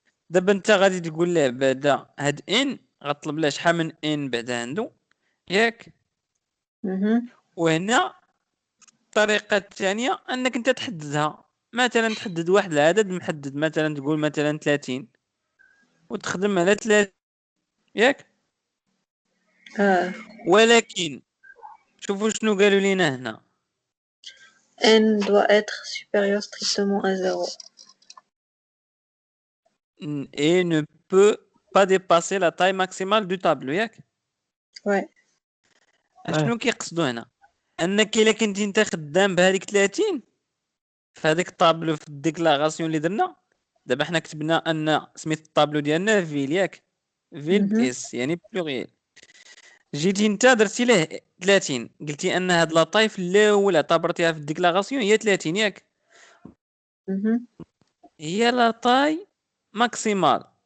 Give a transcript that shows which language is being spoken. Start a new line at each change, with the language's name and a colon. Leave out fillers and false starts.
Arabic: دابا انت غادي تقول له بعدا هاد ان غطلب له شحال من ان بعدا عنده، ياك؟ وهنا الطريقه الثانيه انك انت تحددها، مثلا تحدد واحد العدد محدد، مثلا تقول مثلا 30 وتخدم على 30، ياك؟ ولكن شوفوا شنو قالوا لينا هنا.
French: n doit être supérieur strictement à 0 et ne peut pas dépasser la taille maximale du tableau، ياك؟ وي.
Arabic: شنو كيقصدوا هنا؟ انك الا كنتي انت خدام بهذيك 30 في هذيك الطابلو في الديكلاراسيون اللي درنا دابا، حنا كتبنا ان سميت الطابلو ديالنا فيل، ياك؟ فيل باس يعني بلوريال. جيتي انت درتي له 30، قلتي ان هاد لا طاي في الاول اعتبرتيها في الديكلاراسيون هي 30، ياك؟ هي لا طاي ماكسيمال.